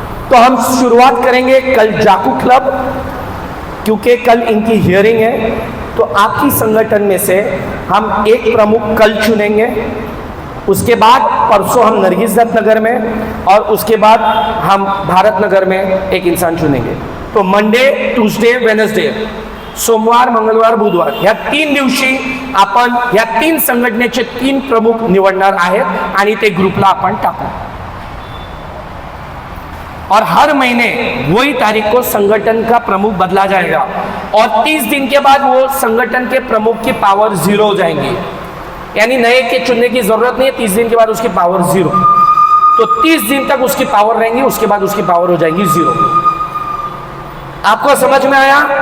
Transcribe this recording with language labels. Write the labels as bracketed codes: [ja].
[hi] तो हम शुरुआत करेंगे कल जाकू क्लब, क्योंकि कल इनकी हियरिंग है। तो आपकी संगठन में से हम एक प्रमुख कल चुनेंगे, उसके बाद परसों हम नरगिस दत्त नगर में और उसके बाद हम भारत नगर में एक इंसान चुनेंगे. [mr] तो [en] Monday, Tuesday, Wednesday, [mr] सोमवार, मंगळवार, बुधवार या 3 दिवशी आपण या 3 संघटनेचे 3 प्रमुख निवडणार आहेत आणि ते ग्रुपला आपण टाकू. [hi] और हर महीने वही तारीख को संगठन का प्रमुख बदला जाएगा और 30 दिन के बाद वो संगठन के प्रमुख की पावर 0 हो जाएंगी. यानी नए के चुनने की जरूरत नहीं है. 30 दिन के बाद उसकी पावर 0. तो 30 दिन तक उसकी पावर रहेंगी, उसके बाद उसकी पावर हो जाएगी 0. आपको समझ में आया?